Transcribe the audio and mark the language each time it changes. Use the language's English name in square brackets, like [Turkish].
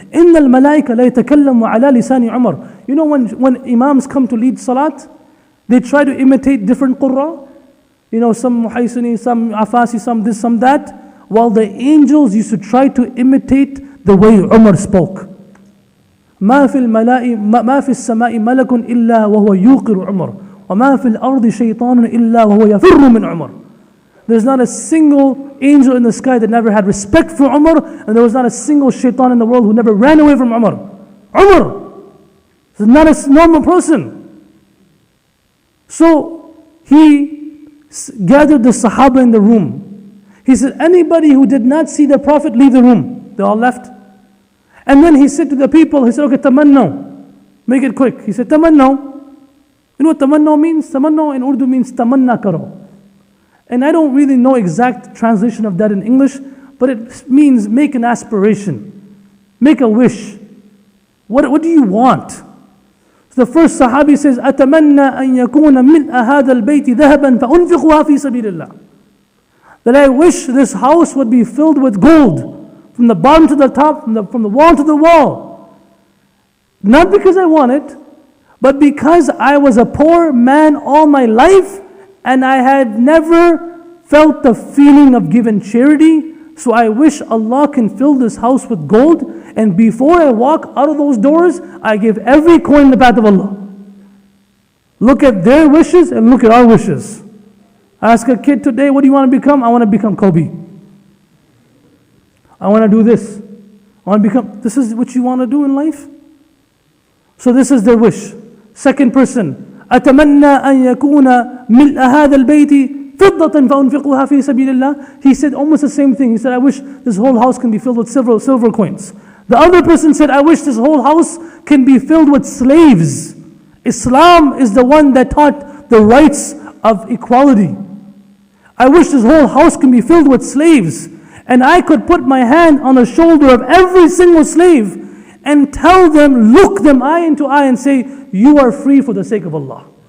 [Arabic] إِنَّ الْمَلَائِكَ لَا يَتَكَلَّمُ عَلَى لِسَانِ عُمَرٍ. [English] You know, when imams come to lead salat, they try to imitate different qurra. You know, some muhaysini, some afasi, some this, some that. While the angels used to try to imitate the way Umar spoke. [Arabic] ما في السماء ملك إلا وهو يوقر عمر وما في الأرض شيطان إلا وهو يفر من عمر. [English] There's not a single angel in the sky that never had respect for Umar, and there was not a single shaitan in the world who never ran away from Umar. Umar is not a normal person. So he gathered the Sahaba in the room. He said, anybody who did not see the Prophet, leave the room. They all left. And then he said to the people, he said, okay, tamannaw. Make it quick. He said, tamannaw. You know what tamannaw means? Tamannaw in Urdu means [Urdu] tamanna karo. [English] And I don't really know exact translation of that in English, but it means make an aspiration. Make a wish. What do you want? So the first Sahabi says, [Arabic] أَتَمَنَّى أَن يَكُونَ مِلْءَ هَذَا الْبَيْتِ ذَهَبًا فَأُنْفِقُهَا فِي سَبِيلِ اللَّهِ. [English] That I wish this house would be filled with gold. From the bottom to the top, from the wall to the wall. Not because I want it, but because I was a poor man all my life, and I had never felt the feeling of giving charity. So I wish Allah can fill this house with gold, and before I walk out of those doors, I give every coin in the path of Allah. Look at their wishes and look at our wishes. Ask a kid today, what do you want to become? I want to become Kobe. I want to do this. I want to become, this is what you want to do in life? So this is their wish. Second person, [Arabic] أَتَمَنَّى أَن يَكُونَ مِلْءَ هَذَا الْبَيْتِ فِضَّةً فَأُنْفِقُهَا فِي سَبِيلِ اللَّهِ. [English] He said almost the same thing. He said, I wish this whole house can be filled with silver coins. The other person said, I wish this whole house can be filled with slaves. Islam is the one that taught the rights of equality. I wish this whole house can be filled with slaves. And I could put my hand on the shoulder of every single slave and tell them, look them eye into eye and say, you are free for the sake of Allah.